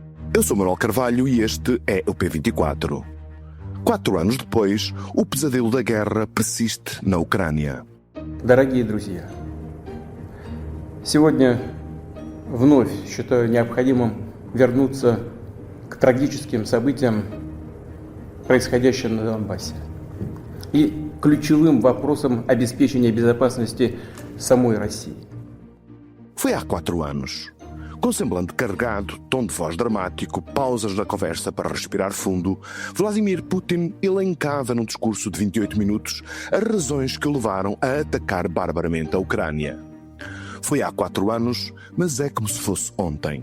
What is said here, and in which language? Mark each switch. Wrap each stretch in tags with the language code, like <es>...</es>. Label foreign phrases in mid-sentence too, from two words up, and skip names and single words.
<pt>Eu sou Manuel Carvalho e este é o P24. 4 anos depois, o pesadelo da guerra persiste</pt> <ru>на Украине. Дорогие друзья, сегодня вновь считаю необходимым вернуться к трагическим событиям, происходящим на Донбассе, и ключевым вопросам обеспечения безопасности самой России.</ru> <pt>Foi há 4 anos. Com semblante carregado, tom de voz dramático, pausas na conversa para respirar fundo, Vladimir Putin elencava num discurso de 28 minutos as razões que o levaram a atacar barbaramente a Ucrânia. Foi há 4 anos, mas é como se fosse ontem.</pt>